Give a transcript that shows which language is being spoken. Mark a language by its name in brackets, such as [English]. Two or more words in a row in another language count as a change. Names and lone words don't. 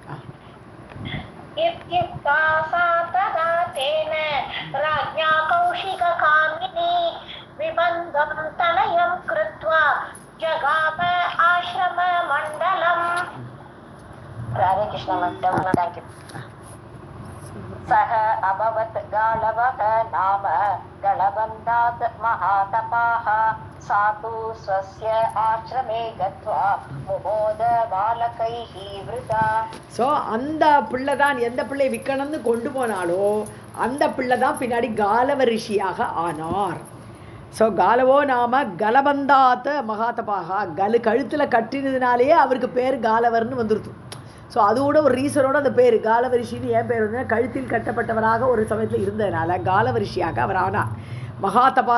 [Sanskrit] राधे कृष्ण. [English] thank you. [Sanskrit] सह अभवत् गालवः नाम गलबन्धात् महातपाः सातु स्वस्य आश्रमे गत्वा मुमोद बालकैः वृथा. [Tamil] ஸோ அந்த பிள்ளை தான், எந்த பிள்ளை விற்கணும்னு கொண்டு போனாலோ அந்த பிள்ளை தான் பின்னாடி காலவ ரிஷியாக ஆனார். ஸோ [Sanskrit] गालवो नाम गलबन्धात् महातपाः, [Tamil] கழுத்தில் கட்டினதுனாலேயே அவருக்கு பேர் காலவர்னு வந்துருது. ஸோ அதோட ஒரு ரீசனோட அந்த பேர் காலவரிஷின்னு ஏன் பேர் வந்து, கழுத்தில் கட்டப்பட்டவராக ஒரு சமயத்தில் இருந்ததுனால காலவரிஷியாக அவர் ஆனார்.